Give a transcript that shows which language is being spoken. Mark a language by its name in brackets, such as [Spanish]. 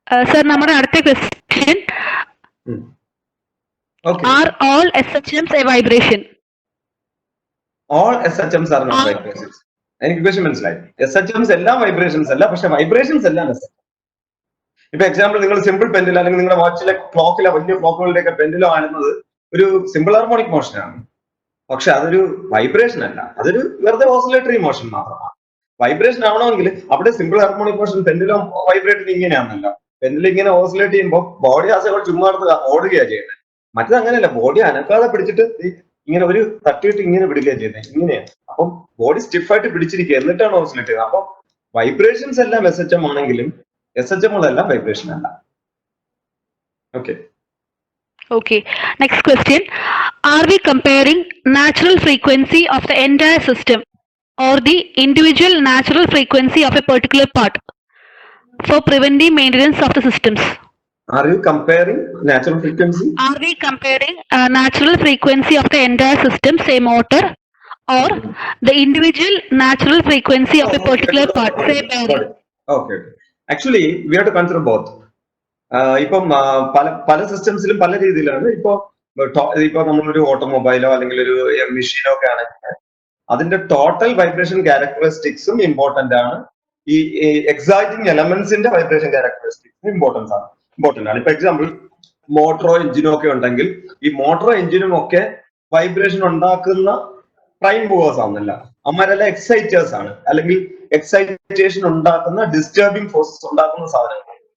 [English] Sir, [Malayalam] നമ്മുടെ അടുത്ത question, [English] are all SHMs a vibration? All SHMs are not vibrations. [Malayalam] എനിക്ക് question മനസ്സിലായി. SHMs എല്ലാം വൈബ്രേഷൻസ് അല്ല, പക്ഷെ വൈബ്രേഷൻസ് എല്ലാം SHM. ഇപ്പൊ എക്സാമ്പിൾ, നിങ്ങൾ സിമ്പിൾ പെൻഡിലോ അല്ലെങ്കിൽ നിങ്ങളുടെ വാച്ചിലെ ക്ലോക്കിലെ വലിയ ക്ലോക്കുകളുടെയൊക്കെ പെൻഡിലോ ആണെന്നത് ഒരു സിമ്പിൾ ഹാർമോണിക് മോഷനാണ്. പക്ഷെ അതൊരു വൈബ്രേഷൻ അല്ല, അതൊരു വെറുതെ ഓസിലേറ്ററി മോഷൻ മാത്രമാണ്. വൈബ്രേഷൻ ആവണമെങ്കിൽ അവിടെ സിമ്പിൾ ഹാർമോണിക് മോഷൻ പെൻഡിലോ വൈബ്രേറ്റഡ് ഇങ്ങനെയാണല്ലോ. പെൻഡിലം ഇങ്ങനെ ഓസിലേറ്റ് ചെയ്യുമ്പോൾ ബോഡി ആസകൾ ചുമ്മാ ഓടുകയാണ് ചെയ്യുന്നത്. മറ്റത് അങ്ങനെയല്ല, ബോഡി അനക്കാതെ പിടിച്ചിട്ട് ഇങ്ങനെ ഒരു തട്ടിയിട്ട് ഇങ്ങനെ വിടുകയാണ് ചെയ്യുന്നത്, ഇങ്ങനെയാണ്. അപ്പം ബോഡി സ്റ്റിഫായിട്ട് പിടിച്ചിരിക്കുക, എന്നിട്ടാണ് ഓസിലേറ്റ് ചെയ്യുന്നത്. അപ്പം വൈബ്രേഷൻസ് എല്ലാം SHM ആണെങ്കിലും SHM എല്ലാം വൈബ്രേഷൻ അല്ല. Okay. [English] Okay. Next question. Are we comparing natural frequency of the entire system or the individual natural frequency of a particular part for preventive maintenance of the systems? Are you comparing natural frequency? Are we comparing natural frequency of the entire system, say motor, or the individual natural frequency of a particular part, say bearing? Okay. Actually, we have to consider both. [Malayalam] ഇപ്പം പല സിസ്റ്റംസിലും പല രീതിയിലാണ്. ഇപ്പൊ നമ്മളൊരു ഓട്ടോമൊബൈലോ അല്ലെങ്കിൽ ഒരു മെഷീനോ ഒക്കെ ആണെങ്കിൽ അതിന്റെ ടോട്ടൽ വൈബ്രേഷൻ ക്യാരക്ടറിസ്റ്റിക്സും ഇമ്പോർട്ടന്റ് ആണ്. ഈ എക്സൈറ്റിംഗ് എലമെന്റ്സിന്റെ വൈബ്രേഷൻ ക്യാരക്ടറിസ്റ്റിക്സും ഇമ്പോർട്ടന്റ് ആണ്. ഇപ്പൊ എക്സാമ്പിൾ മോട്ടറോ എഞ്ചിനോ ഒക്കെ ഉണ്ടെങ്കിൽ ഈ മോട്ടറോ എഞ്ചിനും ഒക്കെ വൈബ്രേഷൻ ഉണ്ടാക്കുന്ന പ്രൈം മൂവേഴ്സ് ആണെന്നല്ല, അമ്മരെല്ലാം എക്സൈറ്റേഴ്സ് ആണ്, അല്ലെങ്കിൽ എക്സൈറ്റേഷൻ ഉണ്ടാക്കുന്ന ഡിസ്റ്റർബിംഗ് ഫോഴ്സസ് ഉണ്ടാക്കുന്ന സാധനങ്ങൾ.